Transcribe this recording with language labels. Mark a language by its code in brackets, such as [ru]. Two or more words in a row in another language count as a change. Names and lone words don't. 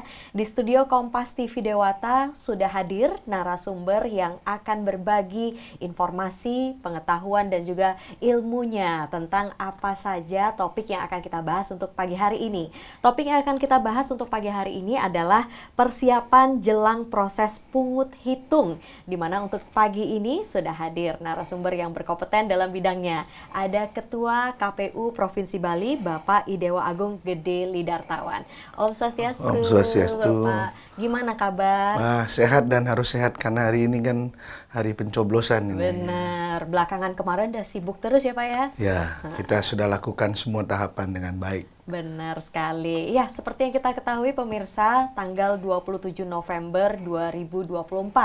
[id] Di studio Kompas TV Dewata sudah hadir narasumber yang akan berbagi informasi, pengetahuan, dan juga ilmunya tentang apa saja topik yang akan kita bahas untuk pagi hari ini. Topik yang akan kita bahas untuk pagi hari ini adalah persiapan jelang proses pungut hitung, di mana untuk pagi ini sudah hadir narasumber yang berkompeten dalam bidangnya. Ada Ketua KPU Provinsi Bali, Bapak Idewa Agung Gede Lidartawan. [sa] Om Swastiastu. Om Swastiastu. [id] Bapak, gimana kabar? Sehat dan harus sehat karena hari ini kan hari pencoblosan ini. Benar, belakangan kemarin udah sibuk terus ya Pak ya? Ya, kita sudah lakukan semua tahapan dengan baik. Benar sekali. Ya, seperti yang kita ketahui pemirsa, tanggal 27 November 2024.